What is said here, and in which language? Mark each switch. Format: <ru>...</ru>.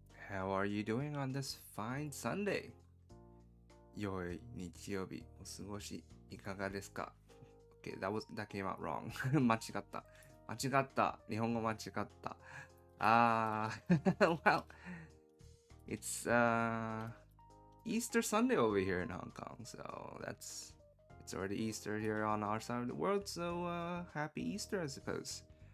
<en>How are you doing on this fine Sunday?</en> <ja>良い日曜日お過ごしいかがですか？</ja> <en>Okay, that came out wrong.</en> <ja>間違った。間違った。日本語間違った。</ja> <en>well, it's Easter Sunday over here in Hong Kong, so it's already Easter here on our side of the world, so happy Easter, I suppose.</en>